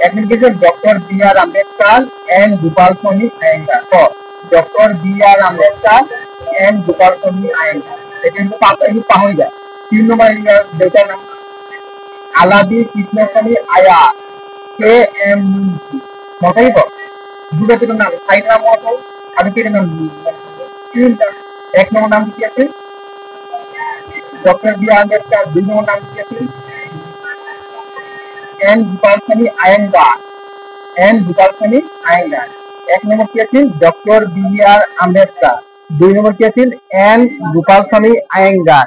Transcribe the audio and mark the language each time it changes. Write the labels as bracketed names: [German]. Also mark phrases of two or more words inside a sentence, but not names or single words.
[Assamese] এক নম্বর কি ডক্টর বি আর আম্বেদকর এন্ড গোপাল স্বামী আয়েঙ্গার। ডক্টর বি আর আম্বেদকর এন্ড গোপাল স্বামী আয়েঙ্গার। এটা কিন্তু পাহরি যায়। 3 নম্বর ডেটার নাম আলাদি কৃষ্ণস্বামী আয়ার কে এম মুন্সি। মনে থাকিব দুটা দুটো নাম 4 নাম মত আৰু কেইটা নাম তিনটা। 1 নম্বৰ নাম কি আছিল ডক্টর বি আর আম্বেদকর। 2 নম্বর নাম কি আছিল এন গোপাল স্বামী আয়েঙ্গার। এন গোপাল স্বামী আয়েঙ্গার। 1 নম্বর কি আছিল ডক্টর বি আর আম্বেদকর। 2 নম্বর কি আছিল এন গোপাল স্বামী আয়েঙ্গার।